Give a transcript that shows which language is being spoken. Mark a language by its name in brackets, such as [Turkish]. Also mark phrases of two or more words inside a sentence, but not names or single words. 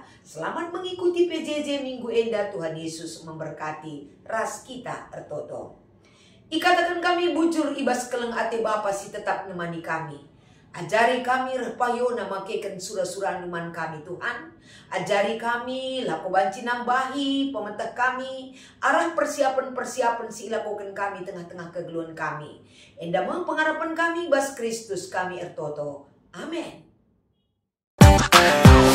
[Indonesian] Selamat mengikuti PJJ Minggu Enda. Tuhan Yesus memberkati [Batak Karo] ras kita ertoto. Ikatakan kami bujur ibas keleng ate Bapa si tetap nemani kami. Ajari kami repayona makekan surah-surah numan kami Tuhan. Ajari kami lako banci nambahi pemetah kami. Arah persiapan-persiapan si lakukan kami tengah-tengah kegeluhan kami. Enda pengharapan kami bas Kristus kami ertoto. Amin.